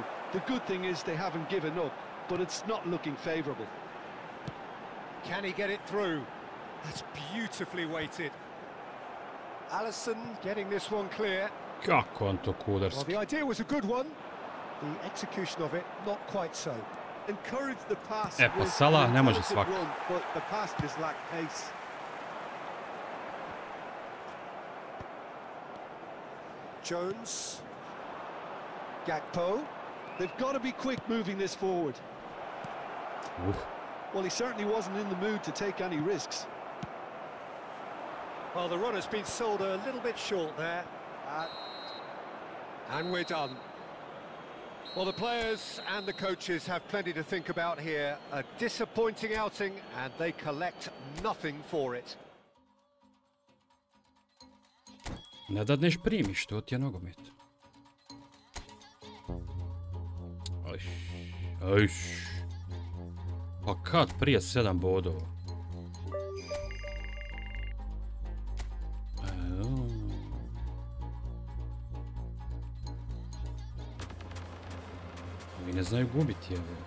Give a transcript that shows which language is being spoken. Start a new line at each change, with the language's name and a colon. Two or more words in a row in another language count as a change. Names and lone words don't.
English: The good thing is they haven't given up, but it's not looking favourable. Can he get it through? That's beautifully weighted. Alisson getting this one clear.
Croatian: Kako on to kudarski?
English: Well, the idea was a good one. The execution of it, not quite so. Encourage the pass.
Croatian: Pa Salah ne može svako.
English: But the pass just lacked pace. Jones. Gakpo. They've got to be quick moving this forward. Well, he certainly wasn't in the mood to take any risks. Well, the run has been sold a little bit short there. And we're done. Well, the players and the coaches have plenty to think about here. A disappointing outing, and they collect nothing for it.
Croatian: Ne dadneš primiš, to ti je nogomet. Ajš. Pa kad prije 7 bodova? Ovi ne znaju gubiti, je.